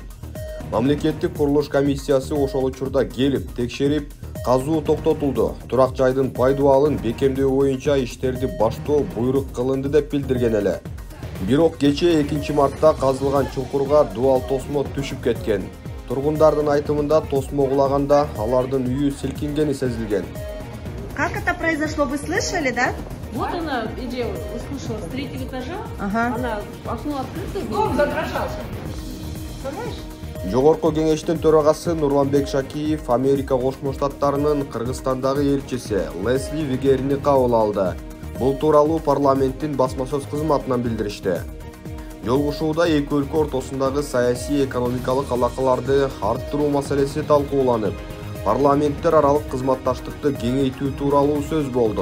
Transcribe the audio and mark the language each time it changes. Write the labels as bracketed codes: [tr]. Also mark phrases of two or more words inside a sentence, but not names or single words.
[ky] Мамлекеттик курулуш комиссиясы ошол учурда келип текшерип, казуу токтотулду. Турак жайдын пайдалануун бекемдөө боюнча иштерди баштоо буйрук кылынды деп билдирген эле. Бирок кечээ 2 мартта казылган чуңкурга дуал тосмо түшүп кеткен. Тургундардын айтымында тосмо кулаганда алардын үйү силкингени сезилген. [ru] Как это произошло, вы слышали, да? Вот она, иди, услышала с 3-го этажа, она окно открыто, дом задрожался. Понимаешь? [ky] Жогорку кеңештин төрагасы Нурланбек Шакиев Америка Кошмо Штаттарынын Кыргызстандагы элчиси Лесли Вигерини кабыл алды. Бул тууралуу парламенттин басма сөз кызматынан билдиришти. Жолугушууда эки өлкө ортосундагы саясий экономикалык алакаларды арттыруу маселеси талкууланып, парламенттер аралык кызматташтыкты кеңейтүү тууралуу сөз болду.